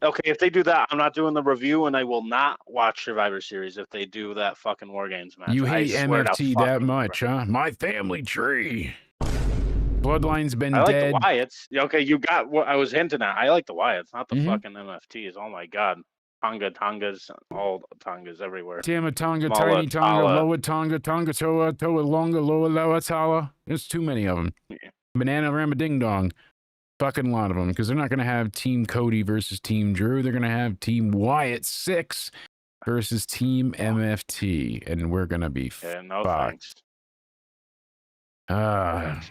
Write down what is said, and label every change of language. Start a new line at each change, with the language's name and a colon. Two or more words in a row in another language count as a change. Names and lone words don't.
English: Okay, if they do that, I'm not doing the review, and I will not watch Survivor Series if they do that fucking War Games match. you I hate swear to MFT that fucking much, huh? My family tree. Bloodline's been I like dead. the Wyatts. Okay, you got what I was hinting at. I like the Wyatts, not the Mhm. fucking MFTs. Oh my god. Tongas, all Tongas everywhere. Tama Tonga, Mala, Tiny Tonga, Tala. Lower Tonga, Tonga Toa, Toa Longa, Lower Tala. There's too many of them. Yeah. Banana Rama Ding Dong. Fucking lot of them. Because they're not going to have Team Cody versus Team Drew. They're going to have Team Wyatt 6 versus Team MFT. And we're going to be Yeah, no fucked. thanks.